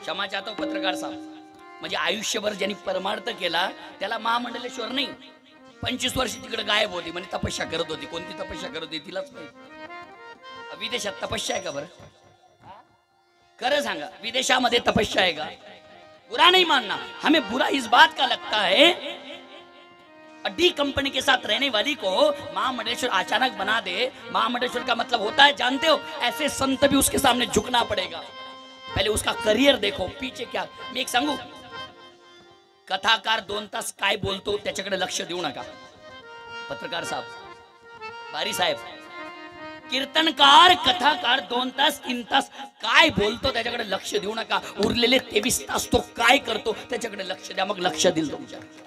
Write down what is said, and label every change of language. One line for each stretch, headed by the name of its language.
Marathi: क्षमा चाहतो पत्रकार साहेब, म्हणजे आयुष्यभर ज्यांनी परमार्थ केला त्याला महामंडलेश्वर नाही, 25 वर्ष तिकडे गायब होती, म्हणजे तपस्या करत होती. कोणती तपस्या करत होती तिलाच माहिती. विदेशात तपस्या आहे का बरं? खरं सांगा, विदेशामध्ये तपस्या आहे का?
Hindi: बुरा नहीं मानना, हमें बुरा इस बात का लगता है, डी कंपनी के साथ रहने वाली को महामंडलेश्वर अचानक बना दे. महामंडलेश्वर का मतलब होता है, जानते हो, ऐसे संत भी उसके सामने झुकना पड़ेगा. पहले उसका करियर देखो, पीछे क्या.
Marathi: मी एक सांगू, कथाकार 2 तास काय बोलतो त्याच्याकडे लक्ष देऊ नका. पत्रकार साहेब, बारी साहेब, कीर्तनकार कथाकार 2 तास 3 तास काय बोलतो त्याच्याकडे लक्ष देऊ नका. उरलेले 23 तास तो काय करतो त्याच्याकडे लक्ष द्या, मग लक्ष दिल तुमच्या.